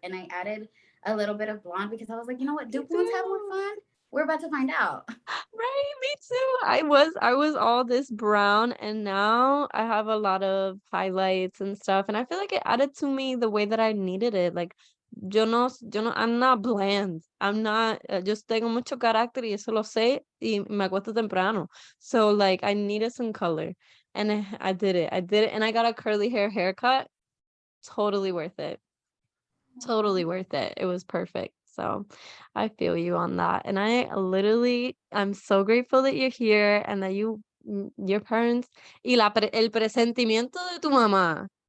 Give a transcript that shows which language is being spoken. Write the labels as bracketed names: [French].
[English] And I added a little bit of blonde because I was like, you know what? Me Do blondes have more too. fun? We're about to find out. Right, me too. I was all this brown, and now I have a lot of highlights and stuff, and I feel like it added to me the way that I needed it. Like [Spanish] yo no, [English] I'm not bland. I'm not, [Spanish] yo tengo mucho carácter y eso lo sé y me acuesto temprano. [English] So like I needed some color, and I did it. I did it, and I got a curly haircut. Totally worth it. Totally worth it. It was perfect. So, I feel you on that, and I'm so grateful that you're here and that your parents [Spanish] y el presentimiento de tu mamá.